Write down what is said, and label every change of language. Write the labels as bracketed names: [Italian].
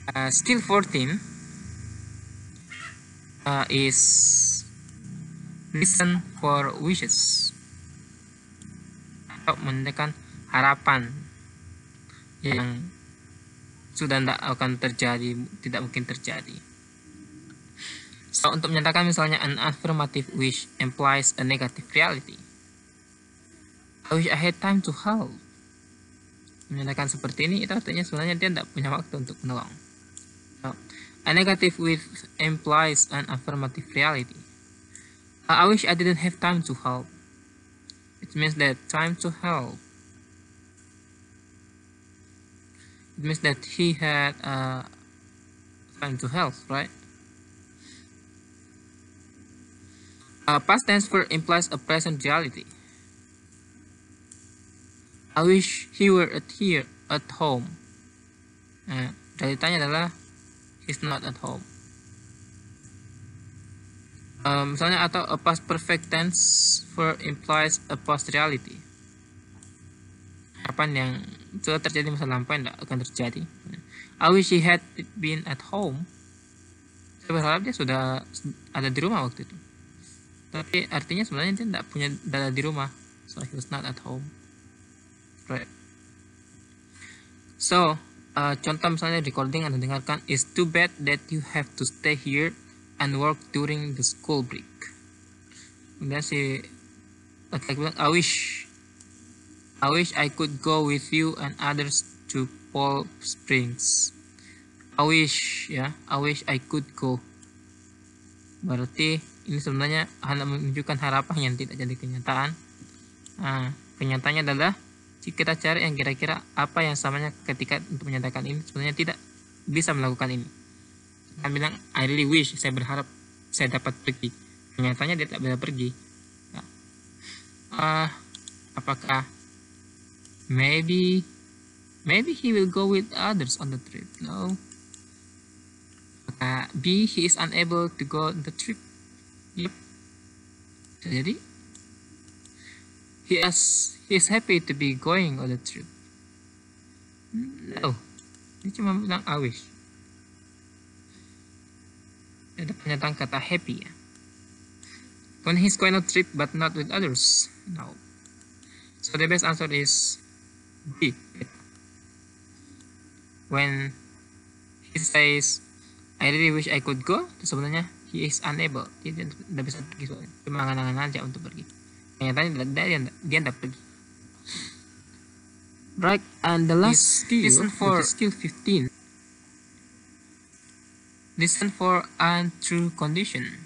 [English] Skill 14 is listen for wishes, [Indonesian] atau menandakan harapan yang sudah tidak akan terjadi, tidak mungkin terjadi. [English] So, [Indonesian] untuk menyatakan misalnya [English] an affirmative wish implies a negative reality. I wish I had time to help. [Indonesian] Menyatakan seperti ini, itu artinya sebenarnya dia tidak punya waktu untuk menolong. [English] So, a negative wish implies an affirmative reality. I wish I didn't have time to help. It means that time to help. It means that he had time to help, right? Past tense verb implies a present reality. I wish he were here at home. [Indonesian] Realitanya adalah [English] he's not at home. [Indonesian] Misalnya, atau [English] a past perfect tense verb implies a past reality. [Indonesian] Harapan yang sudah terjadi masa lampau tidak akan terjadi. [English] I wish he had been at home. [Indonesian] Saya berharap dia sudah ada di rumah waktu itu. Tapi artinya sebenarnya dia tidak punya data di rumah, [English] so he was not at home, right? So [Indonesian] contoh misalnya recording Anda dengarkan, [English] it's too bad that you have to stay here and work during the school break. [Indonesian] Kemudian si laki-laki bilang, [English] I wish I could go with you and others to Palm Springs. I wish I could go. [Indonesian] Berarti ini sebenarnya hanya menunjukkan harapan yang tidak jadi kenyataan. Kenyataannya adalah jika kita cari yang kira-kira apa yang samanya ketika untuk menyatakan ini sebenarnya tidak bisa melakukan ini. Saya bilang [English] I really wish, [Indonesian] saya berharap saya dapat pergi. Kenyataannya dia tidak bisa pergi. Apakah [English] maybe he will go with others on the trip? No. [Indonesian] Apakah [English] B, he is unable to go on the trip? Yep. [Indonesian] Jadi [English] he is happy to be going on the trip. [Indonesian] No, dia cuma bilang [English] I wish. [Indonesian] Ada pernyataan kata happy ya. [English] When he's going on a trip but not with others. No. So the best answer is B. When he says I really wish I could go, [Indonesian] itu sebenarnya [English] he is unable. [Indonesian] Dia tidak bisa pergi, cuma angan-angan aja untuk pergi. Kenyataannya dia tidak pergi. [English] Right, and the last skill for skill 15. Listen for untrue condition.